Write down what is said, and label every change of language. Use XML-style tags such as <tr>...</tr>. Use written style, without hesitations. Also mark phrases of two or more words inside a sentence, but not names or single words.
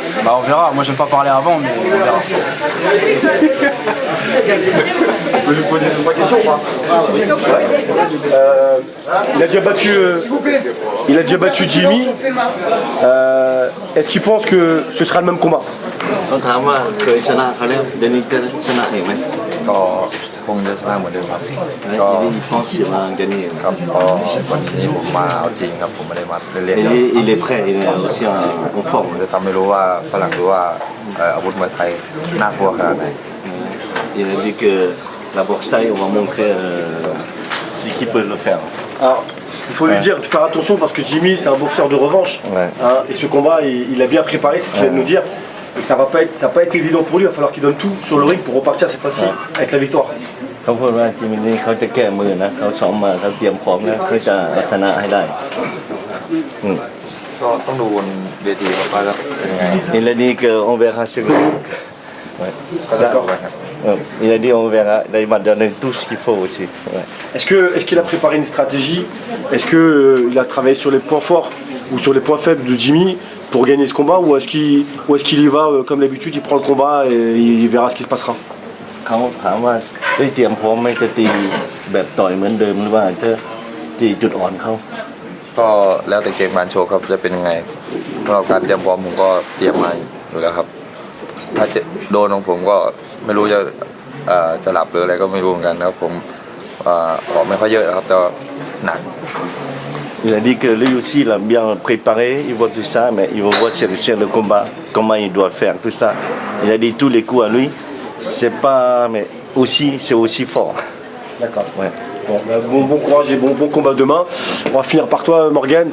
<fr>Bah, on verra. Moi, j'aime pas parler avant, mais on verra. On peut lui poser 2-3 questions ou pas? Il a déjà battu Jimmy. Est-ce qu'il pense que ce sera le même combat?</fr> <th>ต้องถามว่าเคยชนะเขาแล้วเดี๋ยวนี้จะชนะอีกไหม ก็คงจะชนะเหมือนเดิมครับ</th> <fr>ก็ il pense qu'il va en gagner</fr> <th>ครับก็วันนี้ผมมาเอาจริงครับผมไม่ได้มาเล่นๆครับ</th> <fr>il est prêt il est aussi en</fr> <th>ผม</th> <fr>forme</fr> <th>จะทำให้รู้ว่าฝรั่งรู้ว่าอาวุธมวยไทยน่ากลัวขนาดไหน</th> <fr>il a dit que la boxe thaï on va montrer ce qui peut le faire. Alors, il faut lui dire de faire attention parce que Jimmy c'est un boxeur de revanche. Ouais. Hein, et ce combat il a bien préparé, c'est ce qu'il vient de nous dire. Et ça va pas être évident pour lui, il va falloir qu'il donne tout sur le ring pour repartir cette fois-ci avec la victoire.</fr> <th>เขาพูดว่าจิมมี่นี่เขาจะแก้มือนะเขาซ้อมมาเขาเตรียมพร้อมนะเขาจะเอาชนะให้ได้ ก็ต้องดูบนเวทีครับว่าจะเป็นยังไง</th> <fr>il a dit que on verra sur le ouais.</fr> <th>ก็จะดูกันครับ</th> <fr>il a dit on verra il m'a donné tout ce qu'il faut aussi ouais. Est-ce qu'il a préparé une stratégie? Est-ce qu'il a travaillé sur les points forts ou sur les points faibles de Jimmy pour gagner ce combat, ou est-ce qu'il y va comme d'habitude, il prend le combat et il verra ce qui se passera?</fr> <th>เขาถามว่าได้เตรียมพร้อมไหมจะตีแบบต่อยเหมือนเดิมหรือว่าจะตีจุดอ่อนเขา ก็แล้วแต่เกมการโชว์ครับจะเป็นยังไงสำหรับการเตรียมพร้อมผมก็เตรียมมาอยู่แล้วครับถ้าจะโดนของผมก็ไม่รู้จะหลับหรืออะไรก็ไม่รู้เหมือนกันนะครับผมออกไม่ค่อยเยอะครับแต่หนัก</th> <fr>Il a dit que lui aussi il a bien préparé, il voit tout ça, mais il va voir sur le combat comment il doit faire tout ça. Il a dit tous les coups à lui, c'est pas, mais aussi c'est aussi fort. D'accord. Ouais. Bon courage et bon combat demain. On va finir par toi, Morgan.</fr>